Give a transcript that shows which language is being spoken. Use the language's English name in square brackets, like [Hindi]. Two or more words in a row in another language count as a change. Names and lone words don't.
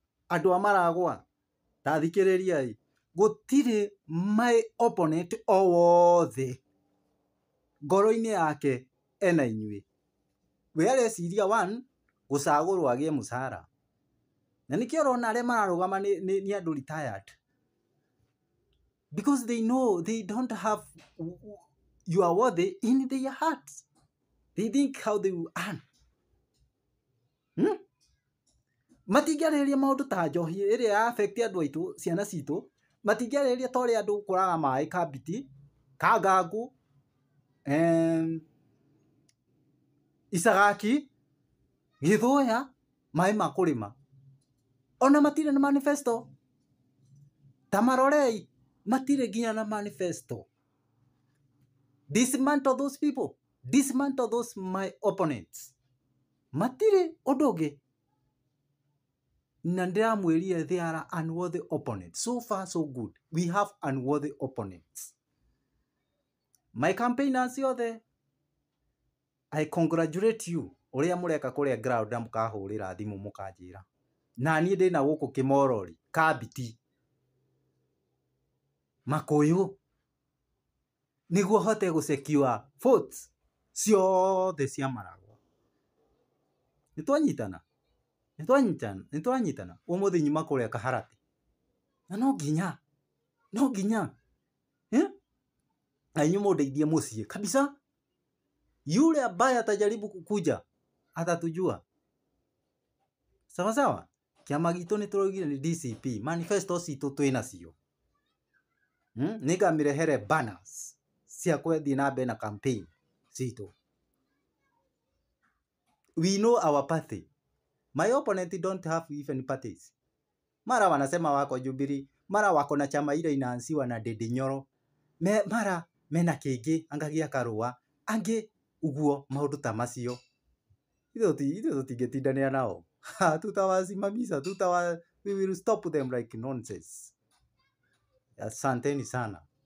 [Kikuyu] Andu amaragwa tathikiriria gutire [English] my opponent [Kikuyu] o wothe ngoro-ini yake ena inyui we areciria one gucagurwo agie mucara na nikio rona aria mararugama ni andu [English] retired because they know they don't have your worth in their hearts. They think how they will earn. [Kikuyu] Matingĩarĩrĩria maũndũ ta njohi ĩrĩa ya affect andũ aitũ ciana citũ, matingĩarĩrĩria ta ũrĩa andũ kũraga maĩ Kabiti, Kangangu, Isagaki, Gĩthũya, maĩ ma kũrĩma. Ona matirĩ na manifesto. Tamarorei matirĩ nginya na manifesto. [English] Dismantle those people. Dismantle those my opponents. [Kikuyu] Matirĩ ũndũ ũngĩ. Na ndiramwĩrire [English] they are unworthy opponents. So far so good. We have unworthy opponents. My campaigners yothe, I congratulate you. [Kikuyu] Uria mureka kuria ground na mukahurira thimu mukanjira. Na niĩ ndĩna gũkũ Kĩmorori, Kabiti, Makuyu, nĩguo hote gũsecure votes ciothe cia Maragwa. Nĩtwanyitana. Ũmũthĩ nyuma kũrĩa Kaharati. Na no nginya. Ainyu mũndeithie mũciĩ kabisa. [Swahili] Yule ambaye atajaribu kukuja atatujua. Sawa sawa. [Kikuyu] Kiama gitu nĩtũraugire ni DCP. Manifesto citũ twĩna cio. Nĩngamirehere banners cia kwethie na mbere na campaign citũ. [English] We know our party. My opponent don't have even parties. [Swahili] Mara wanasema wako Jubilee, mara wako na chama ile inaanziwa na Ndindi Nyoro. [Kikuyu] Mara mena kĩngĩ angagia karũa, angĩ uguo maũndũ ta macio. Ithuĩ tũtingĩtindania nao. [Swahili] Tutawasimamisha, [English] we will stop them like nonsense. [Swahili] Asanteni sana.